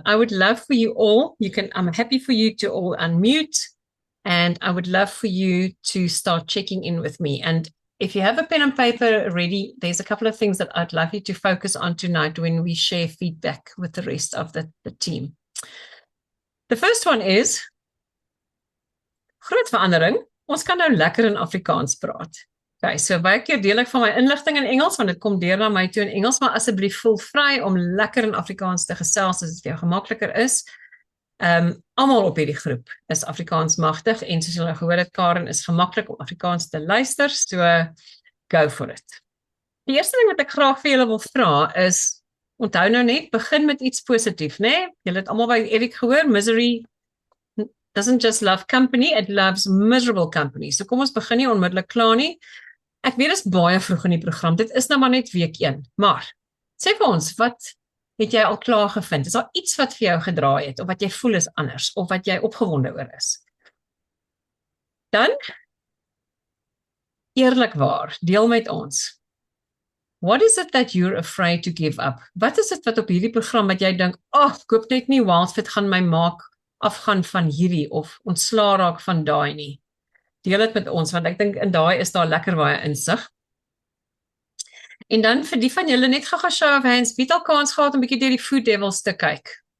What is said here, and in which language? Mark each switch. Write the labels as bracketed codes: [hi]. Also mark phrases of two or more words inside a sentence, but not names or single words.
[en] I would love for you all, I'm happy for you to all unmute, and I would love for you to start checking in with me. And if you have a pen and paper ready, there's a couple of things that I'd love you to focus on tonight when we share feedback with the rest of the team. The first one is, [af] groot verandering, ons kan nou lekker in Afrikaans praat. Okay, so baie keer deel ek van my inligting in Engels, want dit kom deur na my toe in Engels, maar asseblief voel vry om lekker in Afrikaans te gesels, as dit vir jou gemakliker is. Almal op hierdie groep is Afrikaans magtig, en soos julle gehoor het, Karen, is gemaklik om Afrikaans te luister, [en] so go for it. [af] Die eerste ding wat ek graag vir julle wil vra is, onthou nou net, begin met iets positief, né? Julle het almal by Erik gehoor, [en] misery doesn't just love company, it loves miserable company. [af] So kom ons begin nie onmiddellik klaar nie. Ek weet dit is baie vroeg in die program, dit is nou maar net week 1, maar sê vir ons, wat het jy al klaar gevind? Is daar iets wat vir jou gedraai het, of wat jy voel is anders, of wat jy opgewonde oor is? Dan, eerlikwaar, deel met ons. [en] What is it that you're afraid to give up? [af] Wat is dit wat op hierdie program wat jy dink, ek hoop net nie Wildfit gaan my maak afgaan van hierdie, of ontslaa raak van daai nie. Deel dit met ons, want ek dink in daai is daar lekker baie insig. En dan vir die van julle net gou [en] show of hands, [af] wie het al kans gehad om 'n bietjie deur die Food Devils te kyk?